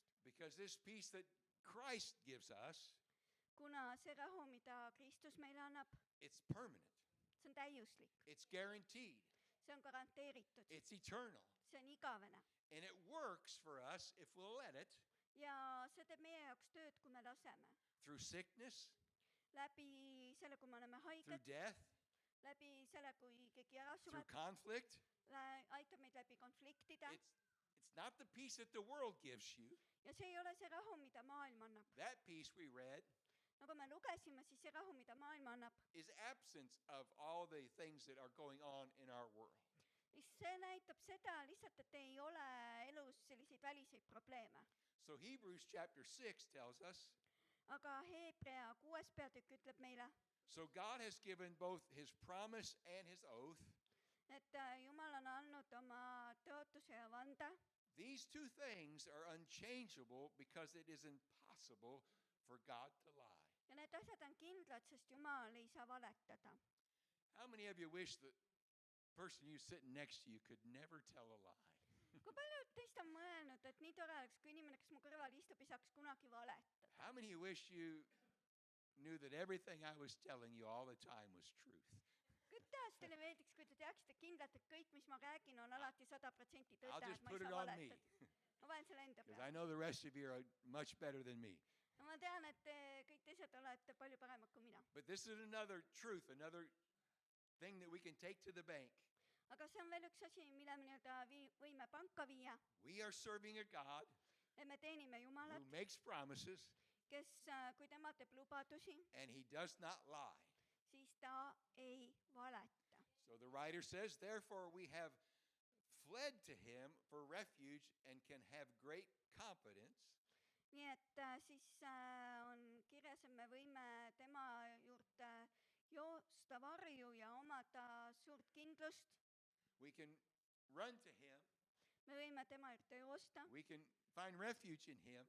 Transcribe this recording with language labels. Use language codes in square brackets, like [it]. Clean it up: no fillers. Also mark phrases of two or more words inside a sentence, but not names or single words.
[en] Because this peace that Christ gives us, [et] Kuna see rahu, mida Kristus meile annab, [en] it's permanent, [et] see on täiuslik, [en] it's guaranteed, [et] see on garanteeritud, [en] it's eternal, [et] see on igavene [en] and it works for us if we'll let it [et] ja see teeb meie jaoks tööd, kui me laseme. [en] through sickness, [et] Läbi selle, kui me oleme [en] through [et] haiged, [en] death, [et] läbi selle, kui keegi ära [en] through [et] sureb, [en] conflict. [et] aitab meid läbi konfliktide [en] It's not the peace that the world gives you. [et] ja see ei ole see rahu, mida maailm annab. [en] That peace we read [et] Nagu me lugesime, siis see rahu, mida maailm annab, [en] is absence of all the things that are going on in our world. [et] see näitab seda lihtsalt, et ei ole elus selliseid väliseid probleeme. [en] So Hebrews chapter 6 tells us, [et] Aga Hebrea 6. peatükk ütleb meile, [en] so God has given both his promise and his oath. [et] et Jumal on andnud oma tõotuse ja vande. [en] These two things are unchangeable because it is impossible for God to lie. [et] Ja need asjad on kindlad, sest Jumal ei saa valetada. [en] How many of you wish the person you sitting next to you could never tell a lie? [et] Kui paljud teist on mõelnud, et nii tore oleks, kui inimene, kes mu kõrval istub, ei saaks kunagi valetada? [en] How many of you wish you knew that everything I was telling you all the time was truth? [et] Kuidas teile meeldiks, kui te teaksite kindlalt, et kõik, mis ma räägin, on alati 100% [en] I'll [et] tõde, [en] just [et] et ma ei [en] put it [et] saa [en] on me. [et] valetada? ma panen selle enda [en] because I [et] peale . [en] know the rest of you are much better than me. [et] ma tean , et te kõik teised olete palju paremad kui mina . [en] But this is another truth, another thing that we can take to the bank. [et] aga see on veel üks asi , mille me nii-öelda võime panka viia . [en] We are serving a God [et] me teenime [en] who [et] Jumalat , [en] makes promises [et] kes , kui tema teeb lubadusi , [en] and he does not lie. [et] siis ta ei valeta . [en] So the writer says, therefore we have fled to him for refuge and can have great confidence. [et] nii et siis on kirjas , et me võime tema juurde joosta varju ja omada suurt kindlust . [en] We can run to him. [et] me võime tema juurde joosta [en] We can find refuge in him.